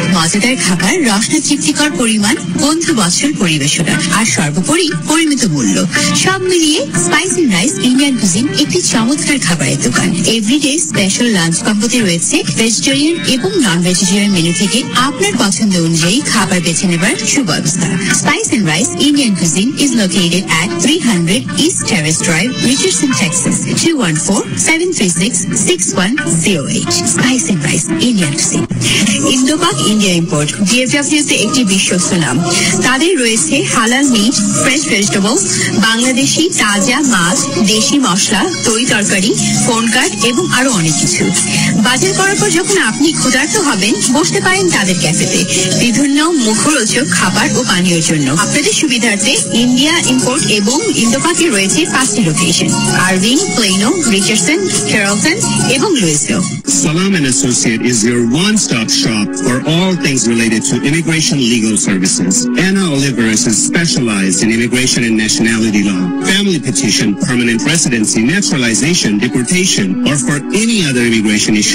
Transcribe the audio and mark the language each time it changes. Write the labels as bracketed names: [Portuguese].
[Bangla] মজাদার খাবার, রসনা তৃপ্তিকর পরিমাণ, বন্ধু বছর পরিবেশনা আর সর্বোপরি পরিমিত মূল্য। সব মিলিয়ে spice and rice Indian cuisine একটি চমৎকার খাবারের দোকান। এভরিডে স্পেশাল লাঞ্চ কম্বোতে রয়েছে ভেজিটেরিয়ান এবং নন ভেজিটেরিয়ান মেনু থেকে আপনার পছন্দ অনুযায়ী খাবার বেছে নেবার সুব্যবস্থা। [English] Spice and Rice Indian Cuisine is located at 300 East Terrace Drive, Richardson, Texas, 214-736-6108. Spice and Rice Indian Cuisine. [Bangla] ইন্দোপাক India import DFW-তে একটি বিশ্বস্ত নাম। তাদের রয়েছে হালাল মিট, ফ্রেশ ভেজিটেবলস, বাংলাদেশি তাজা মাছ, দেশি মশলা, দই তরকারি, ফোন কার্ড এবং আরো অনেক কিছু। বাজার করার পর যখন আপনি ক্ষুধার্ত হবেন, বসতে পারেন তাদের ক্যাফেতে বিভিন্ন মুখরোচক খাবার ও পানীয়ের জন্য। আপনাদের সুবিধার্থে ইন্ডিয়া ইম্পোর্ট এবং ইন্দোপাকে রয়েছে 5টি লোকেশন: আরভিং, প্লেনো, রিচার্ডসন, ক্যারলটন এবং Louisville. [English] Salam & Associate is your one-stop shop for all things related to immigration legal services. Anna Oliveris is specialized in immigration and nationality law, family petition, permanent residency, naturalization, deportation, or for any other immigration issue.